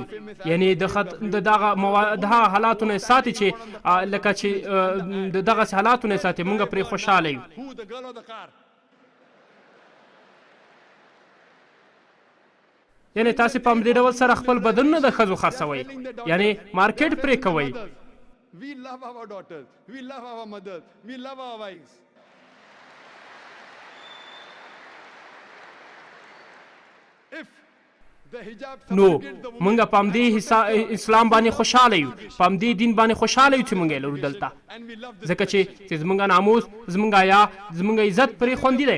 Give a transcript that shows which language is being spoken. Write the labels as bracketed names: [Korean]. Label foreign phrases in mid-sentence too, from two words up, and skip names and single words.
[Pashto] یعنې د هغه حالاتو نه ساتي چې لکه چې د دغسې حالاتو نه ساتي موږ پرې خوشحاله یو. یعنې تاسې په همدې ډول سره خپل بدنونه د ښځو خرڅوئ یعنې مارکیټ پرې کوئ. [English] We love our daughters, we love our mothers, we love our wives. [Pashto] نو مونږ په همدې اسلام باندې خوشحاله یو په همدې دین باندې خوشحاله یو چې مونږ یې لرو دلته ځکه چې زموږ ناموس زموږ حیا زموږ عزت پرې خوندي دی.